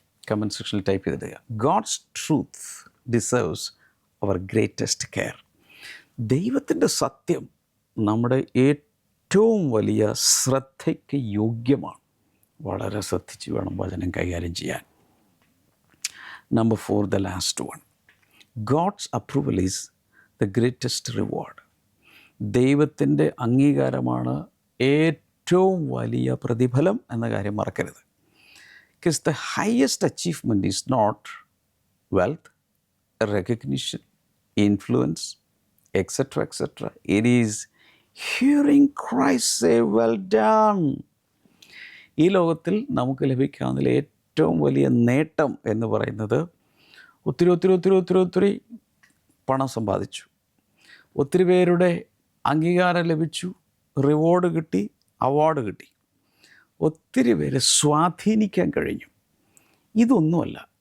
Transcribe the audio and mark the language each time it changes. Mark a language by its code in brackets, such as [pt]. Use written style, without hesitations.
[ml] Comment സെക്ഷനിൽ type ചെയ്തിടുക. [en] God's truth deserves our greatest care. [ml] ദൈവത്തിൻ്റെ സത്യം നമ്മുടെ ഏറ്റവും വലിയ ശ്രദ്ധയ്ക്ക് യോഗ്യമാണ്. വളരെ ശ്രദ്ധിച്ച് വേണം വചനം കൈകാര്യം ചെയ്യാൻ. [en] Number 4, the last one. God's approval is the greatest reward. [ml] ദൈവത്തിൻ്റെ അംഗീകാരമാണ് ഏറ്റവും വലിയ പ്രതിഫലം എന്ന കാര്യം മറക്കരുത്. [en] Because the highest achievement is not wealth, recognition, influence, etc., etc. It is hearing Christ say, well done. [ml] ഈ ലോകത്തിൽ നമുക്ക് ലഭിക്കാവുന്ന ഏറ്റവും വലിയ നേട്ടം എന്ന് പറയുന്നത് ഒത്തിരി ഒത്തിരി ഒത്തിരി ഒത്തിരി ഒത്തിരി പണം സമ്പാദിച്ചു, ഒത്തിരി പേരുടെ അംഗീകാരം ലഭിച്ചു, റിവാർഡ് കിട്ടി, അവാർഡ് കിട്ടി, ഒത്തിരി പേരെ സ്വാധീനിക്കാൻ കഴിഞ്ഞു. ഇതൊന്നുമല്ല.